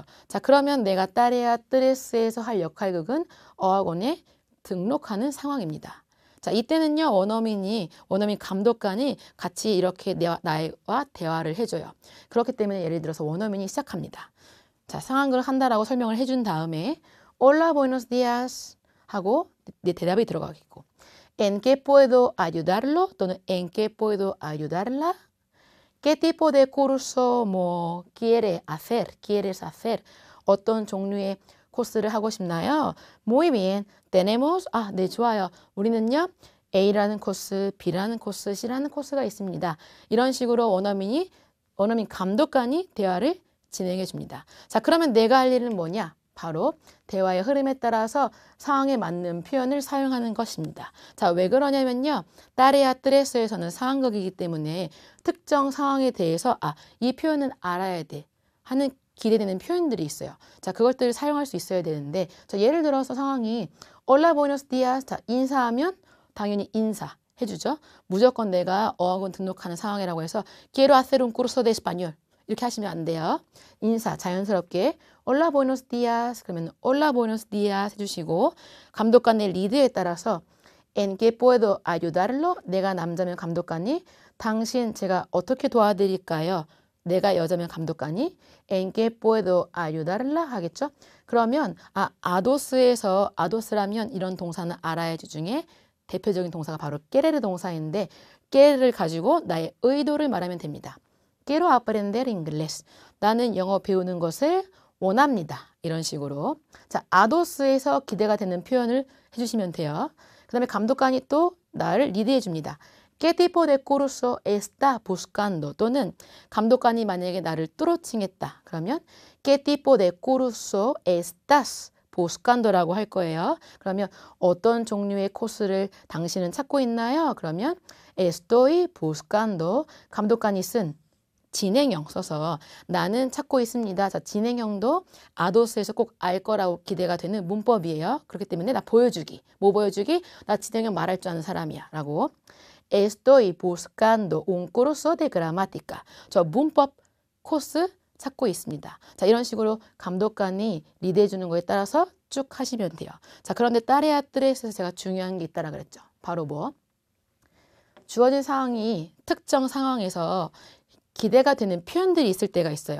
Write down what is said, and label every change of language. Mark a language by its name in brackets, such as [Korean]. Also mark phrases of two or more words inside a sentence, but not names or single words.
[Korean] 자, 그러면 내가 [Spanish] tarea tres [Korean] 에서 할 역할극은 어학원에 등록하는 상황입니다. 자, 이때는요, 원어민 감독관이 같이 이렇게 나와 대화를 해줘요. 그렇기 때문에 예를 들어서 원어민이 시작합니다. 자, 상황극을 한다라고 설명을 해준 다음에 [Spanish] Hola, buenos días [Korean] 하고 내 대답이 들어가겠고 [Spanish] ¿En qué puedo ayudarlo? 또는 ¿En qué puedo ayudarla? ¿Qué tipo de curso quieres hacer? [Korean] 어떤 종류의 코스를 하고 싶나요? [Spanish] Muy bien. tenemos. [Korean] 네, 좋아요. 우리는요. A라는 코스, B라는 코스, C라는 코스가 있습니다. 이런 식으로 원어민 감독관이 대화를 진행해 줍니다. 자, 그러면 내가 할 일은 뭐냐? 바로 대화의 흐름에 따라서 상황에 맞는 표현을 사용하는 것입니다. 자, 왜 그러냐면요. [Spanish] tarea tres [Korean] 에서는 상황극이기 때문에 특정 상황에 대해서 이 표현은 알아야 돼 하는 기대되는 표현들이 있어요. 자, 그것들을 사용할 수 있어야 되는데, 자, 예를 들어서 상황이 [Spanish] Hola, buenos días. [Korean] 자, 인사하면 당연히 인사 해주죠. 무조건 내가 어학원 등록하는 상황이라고 해서 [Spanish] Quiero hacer un curso de español. [Korean] 이렇게 하시면 안 돼요. 인사 자연스럽게 [Spanish] Hola, buenos días. [Korean] 그러면 [Spanish] Hola, buenos días [Korean] 해주시고, 감독관의 리드에 따라서 [Spanish] En qué puedo ayudarlo? [Korean] 내가 남자면 감독관이 당신 제가 어떻게 도와드릴까요? 내가 여자면 감독관이 [Spanish] En qué puedo ayudarla? [Korean] 하겠죠? 그러면 아도스라면 이런 동사는 알아야지 중에 대표적인 동사가 바로 querer 동사인데, querer를 가지고 나의 의도를 말하면 됩니다. [Spanish] Quiero aprender inglés. [Korean] 나는 영어 배우는 것을 원합니다. 이런 식으로. 자, 아도스에서 기대가 되는 표현을 해주시면 돼요. 그 다음에 감독관이 또 나를 리드해 줍니다. [Spanish] ¿Qué tipo de curso está buscando? [Korean] 또는 감독관이 만약에 나를 뚜로칭했다. [Spanish] 그러면 ¿Qué tipo de curso estás buscando라고 [Korean] 할 거예요. 그러면 어떤 종류의 코스를 당신은 찾고 있나요? [Spanish] 그러면 estoy buscando. [Korean] 감독관이 쓴 진행형 써서 나는 찾고 있습니다. 자, 진행형도 아도스에서 꼭 알 거라고 기대가 되는 문법이에요. 그렇기 때문에 나 보여주기. 뭐 보여주기? 나 진행형 말할 줄 아는 사람이야. 라고. [Spanish] Estoy buscando un curso de gramática. [Korean] 저 문법 코스 찾고 있습니다. 자, 이런 식으로 감독관이 리드해 주는 거에 따라서 쭉 하시면 돼요. 자, 그런데 [Spanish] tarea tres [Korean] 에서 제가 중요한 게 있다라 그랬죠. 바로 주어진 상황이 특정 상황에서 기대가 되는 표현들이 있을 때가 있어요.